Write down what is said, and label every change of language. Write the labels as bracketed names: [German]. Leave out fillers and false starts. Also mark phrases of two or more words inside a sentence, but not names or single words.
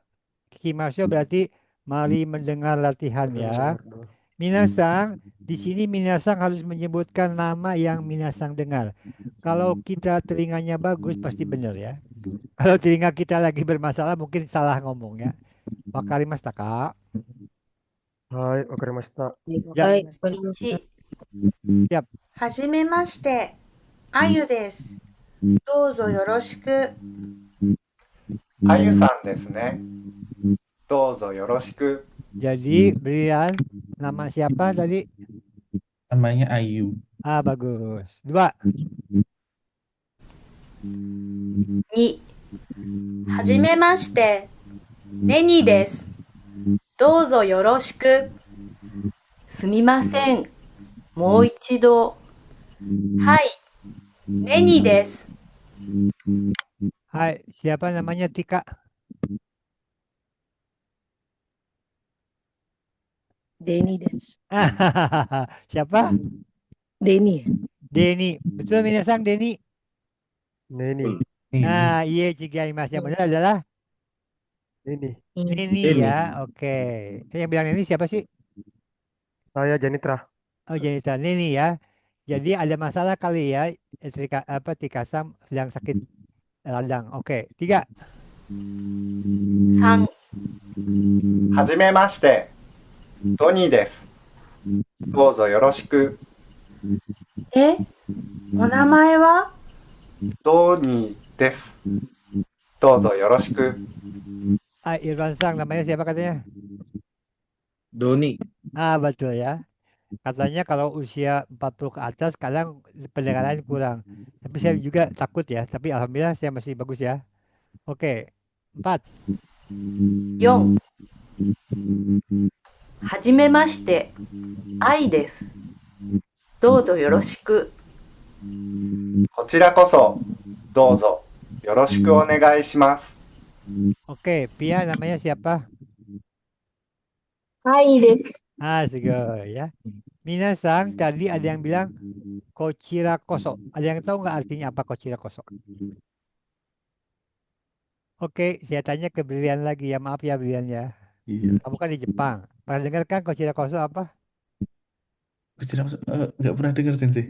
[Indonesian] Kikimasho berarti mari mendengar latihan ya. Minasan, di sini minasan harus menyebutkan nama yang minasan dengar. Kalau kita telinganya bagus pasti benar ya. Kalau telinga kita lagi bermasalah mungkin salah ngomong ya. [Japanese] わかりましたか? はい、わかりました. [Indonesian] Ya. Baik, wakarimashita. Siap. [Japanese] はじめまして、あゆです。どうぞよろしく。あゆさんですね。どうぞよろしく。 [Indonesian] Jadi Brian, nama siapa tadi? Namanya Ayu. Bagus. 2. [Japanese] 2、はじめまして、ネニです。どうぞよろしく。すみません。もう一度。はい、ネニです。 [Indonesian] Hai, siapa namanya Tika? [Japanese] Denny desu. [Indonesian] Siapa? Denny. Denny. Betul minasan Denny? Neni. Iya Mas. Yang benar adalah Neni. Neni ya. Oke. Yang bilang Neni siapa sih? Saya Janitra. Oh, Janitra. Neni ya. Jadi ada masalah kali ya. Tika Sam sedang sakit radang. Oke. 3. [Japanese] 3、はじめまして。 ドニーです。どうぞよろしく。え、お名前は？ドニーです。どうぞよろしく。 [Indonesian] Irwan Sang namanya siapa katanya? Doni. Betul ya. Katanya kalau usia 40 ke atas kadang pendengaran kurang. Tapi saya juga takut ya. Tapi alhamdulillah saya masih bagus ya. Oke. 4. [Japanese] 4. はじめまして、愛です。どうぞよろしく。こちらこそ、どうぞよろしくお願いします。 [Indonesian] Oke, Pia namanya siapa? [Japanese] はいです. すごいや. [Indonesian] Minasang tadi ada yang bilang [Japanese] こちらこそ. [Indonesian] Ada yang tahu nggak artinya apa [Japanese] こちらこそ? [Indonesian] Oke, saya tanya ke Brilian lagi ya. Maaf ya Brilian ya. Iya. Kamu kan di Jepang. Pernah dengar kan [Japanese] こちらこそ [Indonesian] apa? Nggak pernah dengar Sensei.